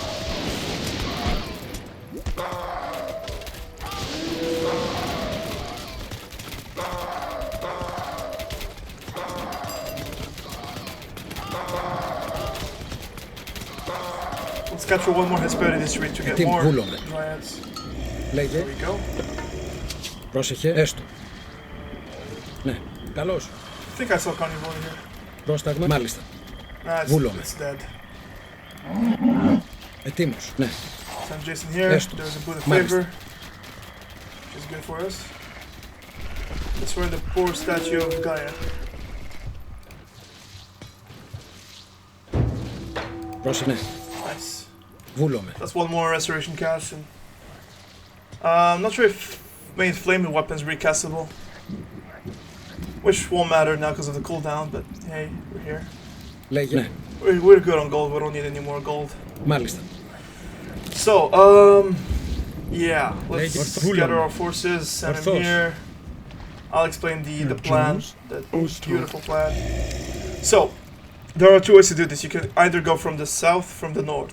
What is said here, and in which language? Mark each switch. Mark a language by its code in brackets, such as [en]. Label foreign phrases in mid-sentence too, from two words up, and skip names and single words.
[en] Let's capture one more Hesperides retreat to get more Dryads. [el] Λέγε. [en] There we go. [el] Πρόσεχε. Έστω. Ναι. Καλώς. [en] I think I saw Carnivore here. [el] Πρόσταγμα. Μάλιστα. [en] Nah, [el] Βούλομαι. [en] it's dead. [el] Ετοίμος. Ναι. [en] Send Jason here. [el] Έστω. [en] There's a booth of favor, which is good for us. Destroy the poor statue of Gaia. [el] Πρόσεχε. Ναι. [en] Nice. [el] Βούλομαι. [en] That's one more restoration cast. And, I'm not sure if main flaming weapons recastable, which won't matter now because of the cooldown. But hey, we're here. [el] Λέγε. Ναι. [en] We're good on gold. We don't need any more gold. [el] Μάλιστα. [en] So, yeah, let's gather our forces, send him here. I'll explain the plan, that beautiful plan. So, there are two ways to do this. You can either go from the south, from the north.